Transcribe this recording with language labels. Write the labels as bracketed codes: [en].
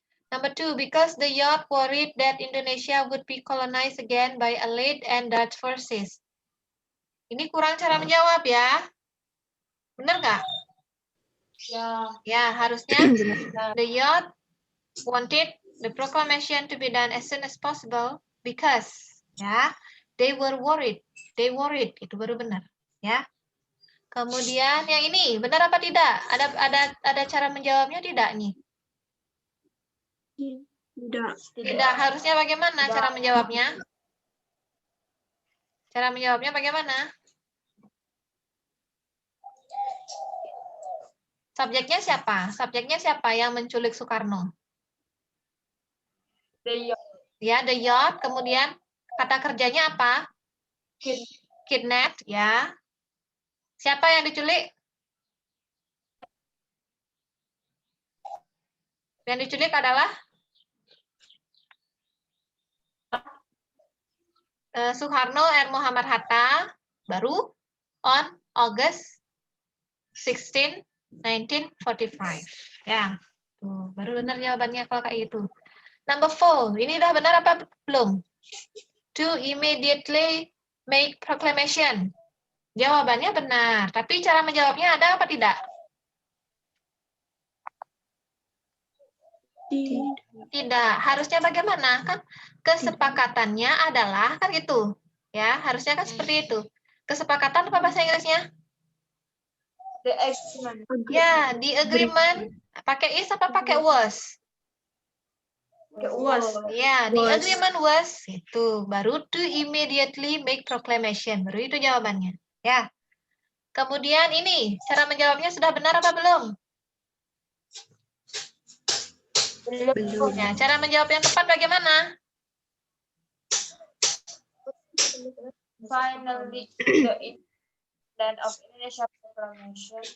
[en] Number 2, because the yacht worried that Indonesia would be colonized again by Allied and Dutch forces. [id] Ini kurang cara menjawab ya. Benar nggak? Ya. Ya, harusnya [en] the yacht wanted the proclamation to be done as soon as possible because ya they were worried. They worried, [id] itu baru benar, ya. Kemudian yang ini benar apa tidak? Ada cara menjawabnya tidak nih? Tidak. Harusnya bagaimana cara menjawabnya? Cara menjawabnya bagaimana? Subjeknya siapa? Subjeknya siapa yang menculik Soekarno? Ya, [en] the yacht. [id] Kemudian kata kerjanya apa? Kidnap, ya. Siapa yang diculik? Yang diculik adalah Soekarno and Muhammad Hatta, baru on August 16, 1945. Ya, tuh, baru benar jawabannya kalau kayak gitu. Number 4, ini udah benar apa belum? [en] To immediately make proclamation. [id] Jawabannya benar, tapi cara menjawabnya ada apa tidak? Tidak. Harusnya bagaimana? Kan kesepakatannya adalah kan itu. Ya, harusnya kan seperti itu. Kesepakatan apa bahasa Inggrisnya? [en] The agreement. [id] Ya, [en] the agreement [id] pakai is apa pakai was? [en] Was. Ya, the agreement was [id] itu baru [en] to immediately make proclamation. [id] Baru itu jawabannya. Ya. Kemudian ini, cara menjawabnya sudah benar apa belum? Belum. Ya, cara menjawab yang tepat bagaimana? [en] Finally, the independence of Indonesia proclamation.